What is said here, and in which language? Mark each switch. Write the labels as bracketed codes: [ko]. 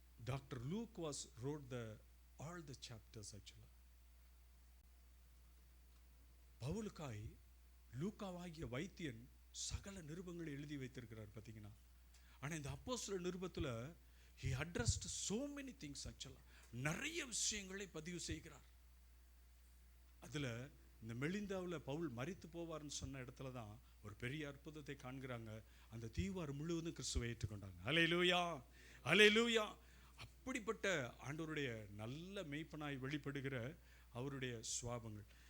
[en] Dr. Luke wrote all the chapters actually. [ta] பவுலுக்காய் லூக்காவாகிய வைத்தியன் சகல நிருபங்களை எழுதி வைத்திருக்கிறார் பார்த்தீங்கன்னா. ஆனால் இந்த அப்போஸ்தலர் நிருபத்தில் [en] he addressed so many things actually. [ta] நிறைய விஷயங்களை பதிவு செய்கிறார். அதில் இந்த மெலிந்தாவில் பவுல் மரித்து போவார்னு சொன்ன இடத்துல தான் ஒரு பெரிய அற்புதத்தை காண்கிறாங்க. அந்த தீவார் முழுவதும் கிறிஸ்துவை ஏற்றுக்கொண்டாங்க. அல்லேலூயா, அல்லேலூயா. அப்படிப்பட்ட ஆண்டவருடைய நல்ல மெய்ப்பனாய் வெளிப்படுகிற அவருடைய சுவாபங்கள்.